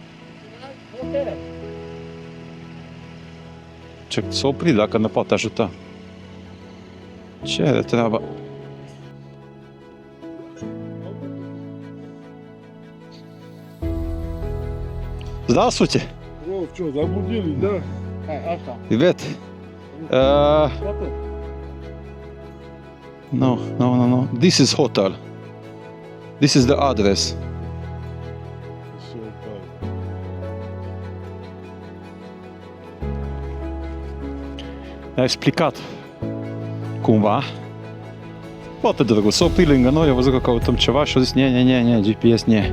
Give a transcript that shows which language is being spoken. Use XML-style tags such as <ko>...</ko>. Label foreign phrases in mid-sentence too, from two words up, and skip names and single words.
<ro>Ce s-a oprit, dacă ne poate ajuta. Ce are treaba?</ro> <ru>Здравствуйте. О, что, забудили, да? Привет.</ru> <en>No. This is hotel. This is the address.</en> <ro>Ne-a explicat cumva. Foarte drăguț. S-a oprit lângă noi, a văzut că căutăm ceva și a zis nie, GPS, nie.</ro>